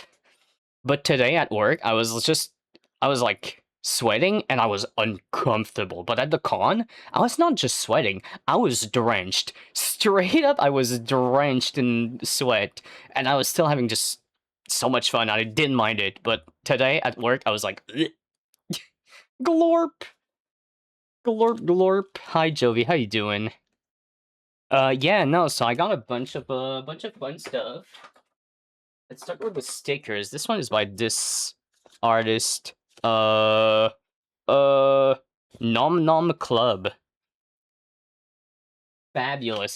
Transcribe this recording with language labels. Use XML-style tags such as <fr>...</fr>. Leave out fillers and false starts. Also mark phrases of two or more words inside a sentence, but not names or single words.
<en>But today at work, I was like sweating and I was uncomfortable. But at the con, I was not just sweating, I was drenched. Straight up, I was drenched in sweat. And I was still having just so much fun. I didn't mind it. But today at work, I was like, "Ugh." Glorp. Glorp, glorp. Hi, Jovi. How you doing? Yeah, no. So I got a bunch of fun stuff. Let's start with the stickers. This one is by this artist. Uh, Nom Nom Club. Fabulous.</en>